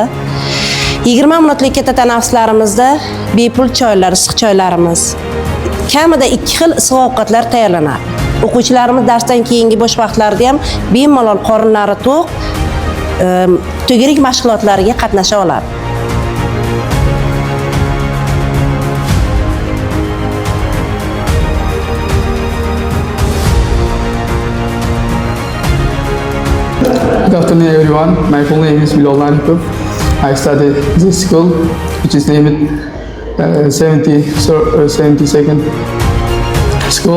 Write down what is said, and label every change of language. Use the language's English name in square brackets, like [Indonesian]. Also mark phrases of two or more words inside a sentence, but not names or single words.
[Uzbek] 20 minutlik katta tanaffuslarimizda bepul choylar, issiq choylarimiz, kamida 2 xil issiq ovqatlar tayyorlanadi. O'quvchilarimiz darsdan keyingi bo'sh vaqtlarida ham bemalol qorinlari to'q, to'garak mashg'ulotlariga qatnasha oladi. [English] Good afternoon, everyone. My full name is Bilal Naripov. I study this school, which is named 72nd school.